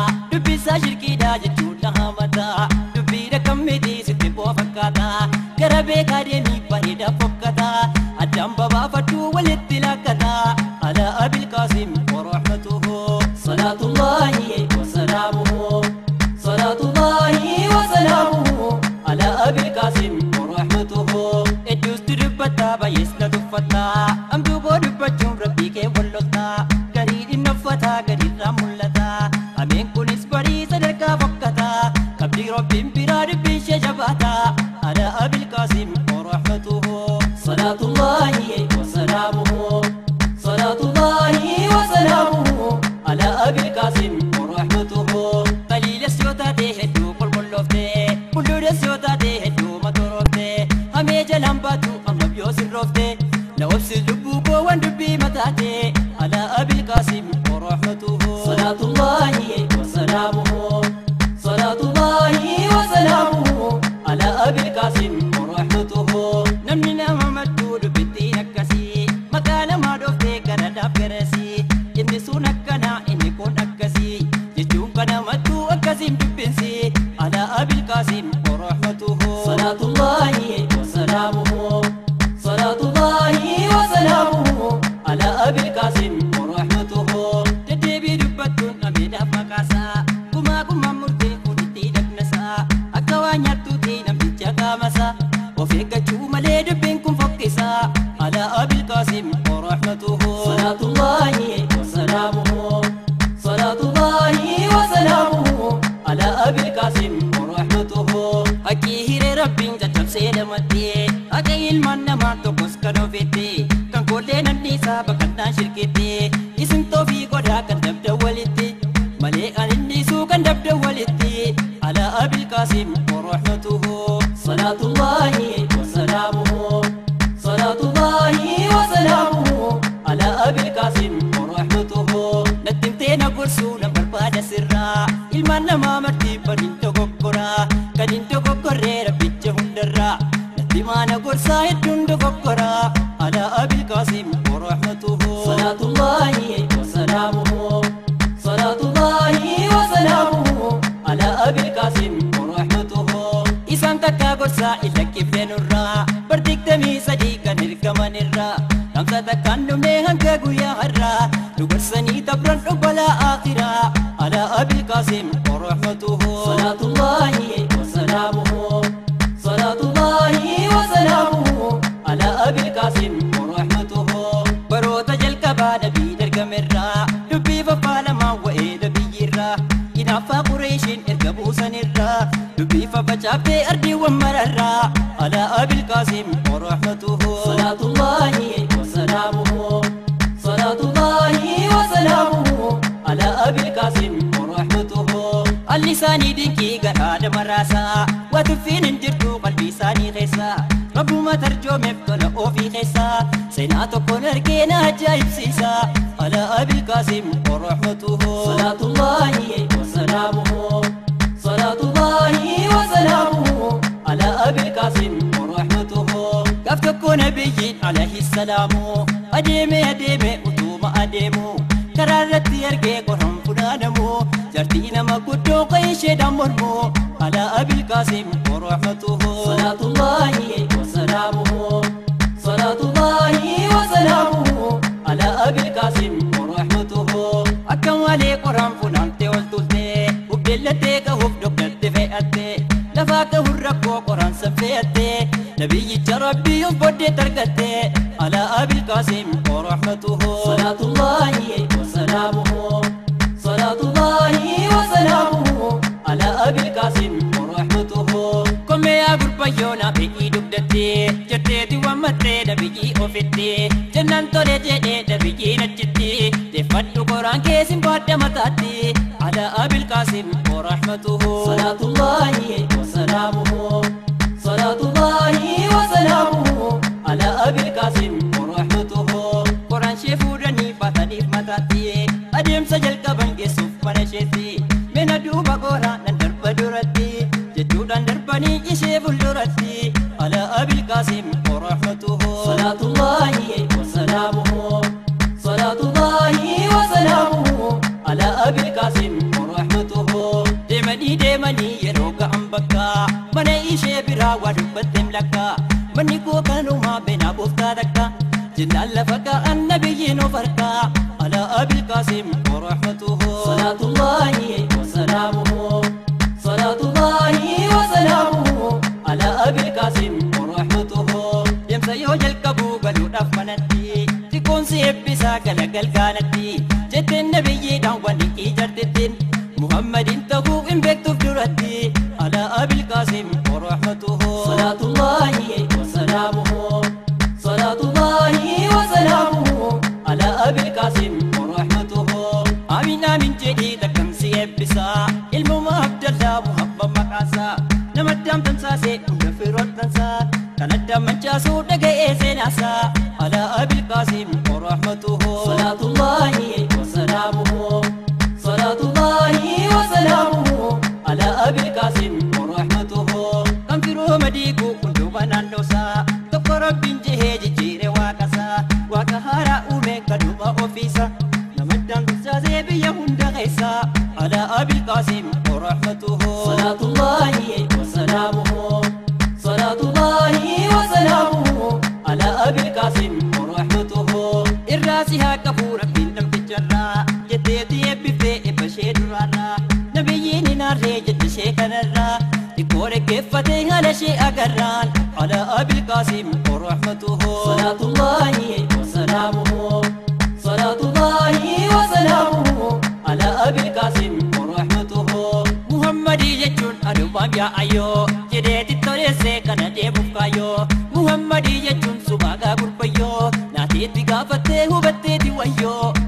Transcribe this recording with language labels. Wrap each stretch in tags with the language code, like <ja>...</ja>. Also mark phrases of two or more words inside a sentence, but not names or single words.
<om>dubbi isaa shirkiidha jechuun na hamata, dubbii rakkamiti sitti bu'a fakkaata, gara beekaa deemii bareeda fokkata, addaan babaafadhu walitti lakkata,</om> <ar>على أبي القاسم ورحمته. صلاة الله وسلامه، صلاة الله وسلامه على أبي القاسم ورحمته.</ar> <om>Hedduustu dubbata, baay'ees na tuffatta, amtuu boo dubbachuun rabbii kee wal lolta, garii dhinnaffata, gadiirraa mul'ata, ameen kunis barii sadarkaa fokkata, qabdii rabbiin biraa dubbii ishee jabaata,</om> <ar>على أبي القاسم ورحمته. صلاة الله وسلامه، صلاة الله وسلامه على أبي القاسم ورحمته.</ar> <om>Qaliilas yoo taate hedduu qulqulloofte, bulluudas yoo taate hedduu matooroofte, hamee jalaan baatu amma yoo sirroofte, na obsi lubbuu koo waan dubbii mataate,</om> <ar>على أبي القاسم ورحمته. صلاة الله وسلامه، صلاة الله وسلامه على أبي القاسم ورحمته.</ar> <om>Namni nama madduu dubbittiin akkasii, maqaa namaa dhooftee gara dhaaf garasii, inni sun akkana, inni kun akkasii, jechuun kana madduu akkasiin dubbinsi,</om> <ar>على أبي القاسم ورحمته. صلاة الله وسلامه، صلاة الله وسلامه على أبي القاسم ورحمته.</ar> <om>Deddeebii dubbattuun dhabeedhaaf maqaasaa, gumaa gumaa murtee fuudhitti dhaqnasaa, akka waa nyaattuutti namticha qaamasaa, of eeggachuu malee dubbiin kun fokkisaa,</om> <ar>على أبي القاسم ورحمته. صلاة الله وسلامه، صلاة الله وسلامه على أبي القاسم ورحمته.</ar> <om>Haqqii hiree Rabbiin caccabsee damattee, haqa ilmaan namaa tokkos kan ofitti, kan koollee namni isaa baqannaan shirkitti, isin toofii godhaa kan dabda walitti, malee an inni isuu kan dabda walitti,</om> <ar>على أبي القاسم ورحمته. صلاة الله وسلامه، صلاة الله وسلامه على أبي القاسم ورحمته.</ar> <om>Natti himtee na gorsuu nan barbaada sirraa, ilmaan namaa marti badiin dogoggoraa, kan hin dogoggorree Rabbicha hundarraa, natti himaa na gorsaa hedduun dogoggoraa,</om> <ar>على أبي القاسم ورحمته. صلاة الله وسلامه، صلاة الله وسلامه على أبي القاسم ورحمته.</ar> <om>Isaan takka gorsaa hin lakkifne nurraa, bar digdamii sadii kan ergaman irraa, namsa takkaan dhumne hanga guyyaa har'aa, nu gorsanii dabran dhubbalaa akhiraa,</om> <ar>على أبي القاسم ورحمته. صلاة الله وسلامه، صلاة الله وسلامه على أبي القاسم ورحمته.</ar> <om>Baroota jalqabaa nabii dargamerraa, dubbii faffaalamaa wa'ee nabiyyiirraa, hinaaffaa Qureeshiin erga buusanirraa, Dubbii faffacaaftee ardiiwwan mararraa.</om> <ar>على أبي القاسم ورحمته. صلاة الله وسلامه، صلاة الله وسلامه على أبي القاسم ورحمته.</ar> <om>Alli isaanii dinqii garaa nama raasa. Waa tuffiin hin jirtu qalbii isaanii keessa. Rabbuma tarjoomeef tola ofii keessa. Seenaa tokkoon argee na ajaa'ibsiisa.</om> <ar>على أبي القاسم ورحمته. صلاة الله وسلامه، صلاة الله وسلامه على أبي القاسم ورحمته.</ar> <om>Gaaf tokko nabiyyiin</om> <ar>عليه السلام.</ar> <om>Adeeme, adeeme, utuma adeemu. Karaa irratti argee qoraan funaanamu. Jartii nama guddoo qe'ee isheedhaan mormu.</om> <ar>على أبي القاسم ورحمته. صلاة الله وسلامه، صلاة الله وسلامه على أبي القاسم ورحمته.</ar> <om>Akka malee qoraan funaantee ol tulte. Ubbeellattee ka'uuf dogdatte fe'atte. Lafaa ka'uun rakkoo qoraan san fe'atte. Nabiyyicha Rabbii of booddee targatte.</om> <ar>على أبي القاسم ورحمته. صلاة الله وسلامه، صلاة الله وسلامه على أبي القاسم ورحمته.</ar> <om>Kommee yaa gurbayyoo na fe'ii dugdatti. Jetteeti waammattee nabiyyii ofitti. Jennaan tole jedhee nabiyyii nachitti. Deeffadhu qoraan kee sin baadda mataatti.</om> <ar>على أبي القاسم ورحمته. صلاة الله وسلامه، صلاة الله وسلامه على أبي القاسم ورحمته.</ar> <om>Qoraan shee fuudhanii baataniif mataatti. Adeemsa jalqaban geessuuf mana isheetti. Mena duuba qoraan nan darba duratti. Jechuudhaan darbanii ishee fuulduratti.</om> <ar>على أبي القاسم ورحمته. صلاة الله وسلامه، صلاة الله وسلامه على أبي القاسم ورحمته.</ar> <om>Deemanii, deemanii yeroo ga'an bakka. Mana ishee biraa waa dubbatteem lakka. Manni koo kanumaa beenaa booftaa takka. Jennaan lafa ka'an nabiyyiin of harka.</om> <ar>على أبي القاسم ورحمته. صلاة الله وسلامه، صلاة الله وسلامه على أبي القاسم ورحمته.</ar> <om>Deemsa yoo jalqabu galuudhaaf manatti. Xiqqoon si eebbisaa galagal gaanatti. Jetteen nabiyyiidhaan waan hin ijartettiin. Muhammadin ta'uu hin beektuuf duratti.</om> <ar>على أبي القاسم ورحمته. صلاة الله وسلامه، صلاة الله وسلامه على أبي القاسم ورحمته.</ar> <om>Amiin, amiin jedhii takkan si eebbisa. Ilmuma Abdallaa Muhammad maqaasa. Nama addaan tamsaasee hunda firoottansa. Kan addaan mancaasuu dhaga'ee seenaasa.</om> <ar>على أبي القاسم ورحمته. صلاة الله وسلامه، صلاة الله وسلامه على أبي القاسم ورحمته.</ar> <om>Kan firoo madiiku hundumaa naannoosa. Tokko Rabbiin jehee jijjiire waaqasa. Waaqa haaraa uume kan dhuma ofiisa. Nama addaan tamsaasee biyya hunda keessa.</om> <ar>على أبي القاسم ورحمته. صلاة الله وسلامه، صلاة الله وسلامه على أبي القاسم ورحمته.</ar> <om>Irraa si haa qabu Rabbiin namticharraa. Jetteeti eebbiftee eebba ishee duraarraa. Nabiyyiin hin aarree jette ishee kanarraa. Xiqqoo dhaggeeffatee haala ishee agarraan.</om> <ar>على أبي القاسم ورحمته. صلاة الله وسلامه، صلاة الله وسلامه على أبي القاسم ورحمته.</ar> <om>Muhammadii jechuun adubaam yaa ayyoo. Jedheeti toleessee kana deemuuf kaayyoo. Muhammadii jechuun subaagaa gurbayyoo. Naateetti gaafattee hubatteeti wayyoo.</om>